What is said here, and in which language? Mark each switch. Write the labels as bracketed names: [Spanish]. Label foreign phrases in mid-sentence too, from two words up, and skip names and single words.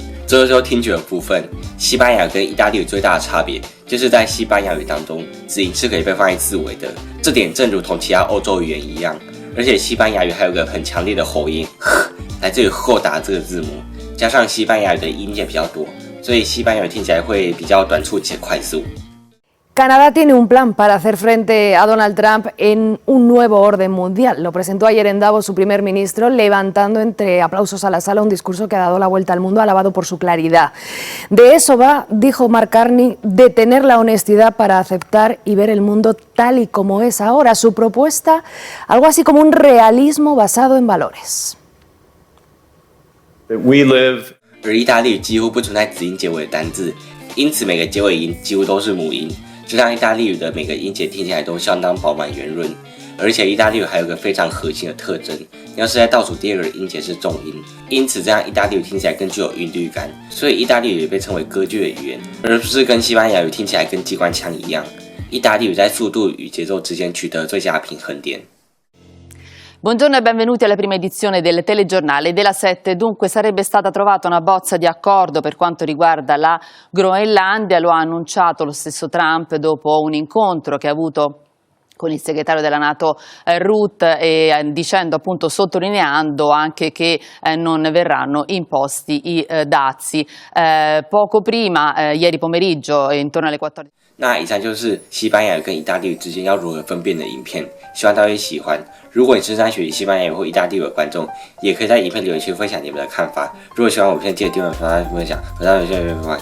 [Chinese] 最后就听觉的部分，西班牙跟意大利语最大的差别就是在西班牙语当中，子音是可以被放在字尾的，这点正如同其他欧洲语言一样。而且西班牙语还有个很强烈的喉音，来自于后达这个字母，加上西班牙语的音节比较多，所以西班牙语听起来会比较短促且快速。 [Spanish] Canadá tiene un plan para hacer frente a Donald Trump en un nuevo orden mundial. Lo presentó ayer en Davos su primer ministro, levantando entre aplausos a la sala un discurso que ha dado la vuelta al mundo, alabado por su claridad. De eso va, dijo Mark Carney, de tener la honestidad para aceptar y ver el mundo tal y como es ahora. Su propuesta, algo así como un realismo basado en valores. [Chinese] 而意大利语几乎不存在子音结尾的单字，因此每个结尾音几乎都是母音，这让意大利语的每个音节听起来都相当饱满圆润。而且意大利语还有个非常核心的特征，要是在倒数第二个音节是重音，因此这样意大利语听起来更具有韵律感，所以意大利语也被称为歌剧的语言，而不是跟西班牙语听起来跟机关枪一样。意大利语在速度与节奏之间取得最佳平衡点。 [Italian] Buongiorno e benvenuti alla prima edizione del telegiornale della 7. Dunque sarebbe stata trovata una bozza di accordo per quanto riguarda la Groenlandia, lo ha annunciato lo stesso Trump dopo un incontro che ha avuto con il segretario della NATO Rutte, dicendo appunto, sottolineando anche che non verranno imposti i dazi. Poco prima, ieri pomeriggio, intorno alle 14. [Chinese] 那以上就是西班牙语跟意大利语之间要如何分辨的影片，希望大家会喜欢。如果你是在学习西班牙语或意大利语的观众，也可以在影片留言区分享你们的看法。如果喜欢我片，记得订阅、分享，和大家再见，拜拜。